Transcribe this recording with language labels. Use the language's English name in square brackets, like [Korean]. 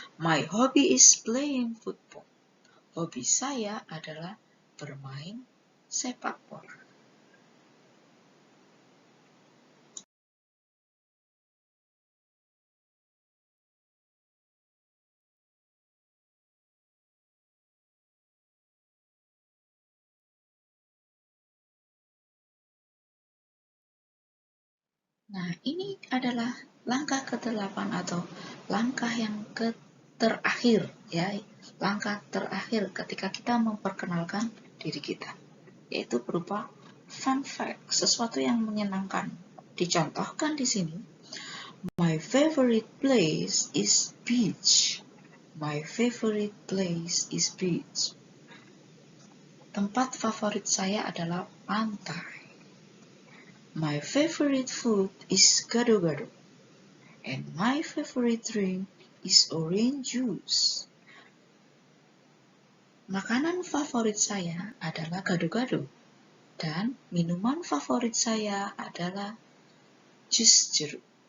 [English] My hobby is playing football. [Indonesian] Hobi saya adalah bermain sepak bola. Nah, ini adalah langkah ke-8 atau langkah yang terakhir, ya. Langkah terakhir ketika kita memperkenalkan diri kita, yaitu berupa fun fact, sesuatu yang menyenangkan. Dicontohkan di sini, [English] my favorite place is beach. My favorite place is beach. [Indonesian] Tempat favorit saya adalah pantai. [English] My favorite food is gado-gado. And my favorite drink is orange juice. [Indonesian] Makanan favorit saya adalah gado-gado. Dan minuman favorit saya adalah jus jeruk.